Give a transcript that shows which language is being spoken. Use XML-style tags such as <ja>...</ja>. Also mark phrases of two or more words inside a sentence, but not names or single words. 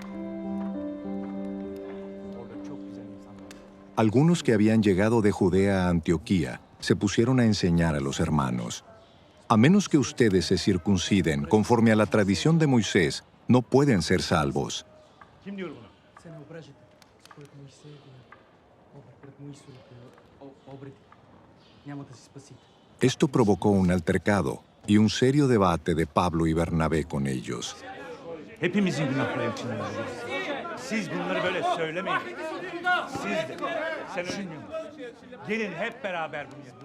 <es>Algunos que habían llegado de Judea a Antioquía se pusieron a enseñar a los hermanos: a menos que ustedes se circunciden conforme a la tradición de Moisés, no pueden ser salvos. Esto provocó un altercado y un serio debate de Pablo y Bernabé con ellos.</es> <tr>Hepimizin günahları için öldük. Siz bunları böyle söylemeyin. Siz de. Sen ölmüyorsun. Gelin hep beraber bunu yapın.</tr>